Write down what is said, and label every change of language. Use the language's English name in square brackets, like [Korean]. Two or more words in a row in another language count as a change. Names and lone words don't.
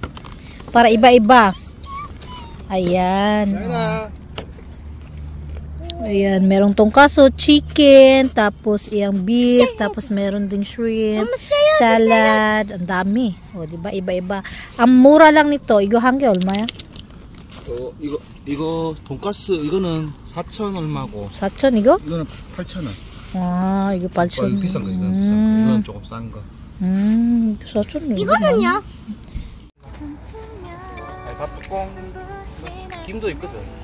[Filipino] Para iba-iba. Ayan. Ayan, merong tongkaso, chicken, tapos iyang beef, tapos meron ding shrimp, salad, ang dami. O, diba? Iba-iba. Ang mura lang nito, [Korean] 이거 한 개 얼마야? 이거 돈가스 이거는 4,000 얼마고. 4,000 이거? 이거는 8,000원. 아, 이거 8,000원. 비싼 거 이거는 비싼 거. 이거는 조금 싼 거. 4,000원. 이거는요? 밥뚜껑 김도 있거든.